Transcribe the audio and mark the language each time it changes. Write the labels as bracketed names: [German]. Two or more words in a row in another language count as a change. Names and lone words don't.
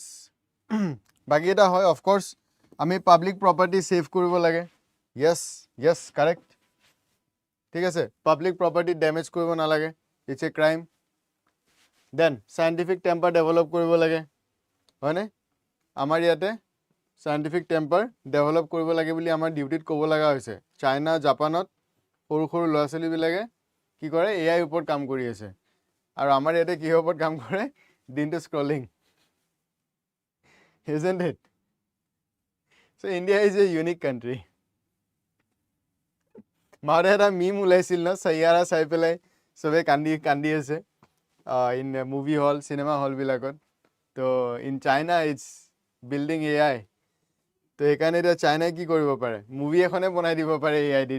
[Assamese] বাকি এটা হয় [English] of course [Assamese] আমি [English] public property save [Assamese] কৰিব লাগে. [English] Yes, correct. [Assamese] ঠিক আছে, [English] public property damage [Assamese] কৰিব নালাগে. [English] It's a crime. Then scientific temper develop [Assamese] কৰিব লাগে. হয়নে? আমাৰ ইয়াতে [English] scientific temper develop [Assamese] কৰিব লাগে বুলি আমাৰ ডিউটিত ক'ব লগা হৈছে. চাইনা, জাপানত সৰু সৰু ল'ৰা ছোৱালীবিলাকে কি কৰে, AI ওপৰত কাম কৰি আছে. আৰু আমাৰ ইয়াতে কিহৰ ওপৰত কাম কৰে? দিনটো স্ক্ৰলিং. [English] Isn't it? So India is a unique country. [Assamese] মাৰে এটা মিম ওলাইছিল ন, সৈয়াৰা চাই পেলাই চবে কান্দি আছে [English] in movie hall, [Assamese] চিনেমা হলবিলাকত. [English] তো in China it's building AI. [Assamese] তো সেইকাৰণে এতিয়া চাইনাই কি কৰিব পাৰে, মুভি এখনে বনাই দিব পাৰে AI দি.